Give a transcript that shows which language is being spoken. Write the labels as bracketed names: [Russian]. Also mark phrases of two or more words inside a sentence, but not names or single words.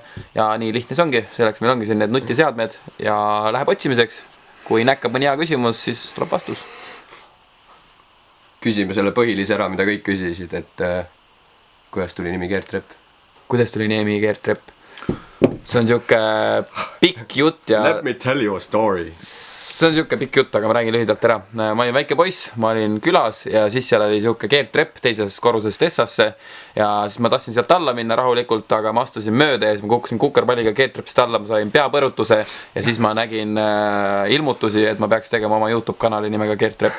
[Estonian] Ja nii lihtne see ongi, selleks meil ongi siin need nutiseadmed ja läheb otsimiseks. Kui näkkab mõni hea küsimus, siis tuleb vastus. Küsime selle põhilise ära, mida kõik küsisid, et kuidas tuli nimi Gert Repp? Kuidas tuli nimi Gert Repp? See on siuke pikk jutt ja... [English] Let me tell you a story. [Estonian] See on siuke pikk jutt, aga ma räägin lühidalt ära. Ma olin väike poiss, ma olin külas ja siis seal oli siuke Gert Repp teises korruses Tessasse ja siis ma tahtsin sealt alla minna rahulikult, aga ma astusin mööda ja siis ma kukkusin kukerpalliga Gert Reppist alla, ma sain peapõrutuse ja siis ma nägin ilmutusi, et ma peaks tegema oma YouTube-kanali nimega Gert Repp.